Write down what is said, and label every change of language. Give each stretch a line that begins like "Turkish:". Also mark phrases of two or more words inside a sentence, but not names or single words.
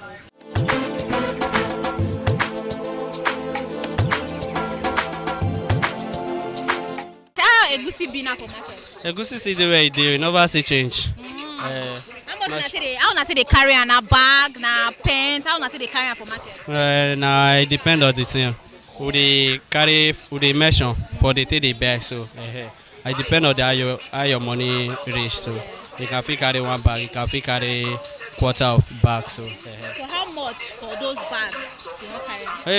Nigerian Pidgin: Egusi be now for market. Egusi see the way they never see change. How much na say they carry on a bag, na pants? How na say they carry on for market? Now it depend on the thing. Who they carry, who they measure for the thing they buy. So it depend on how your money reach. So you can fit carry one bag, you can fit carry quarter of bag. So how much for those bags you want carry?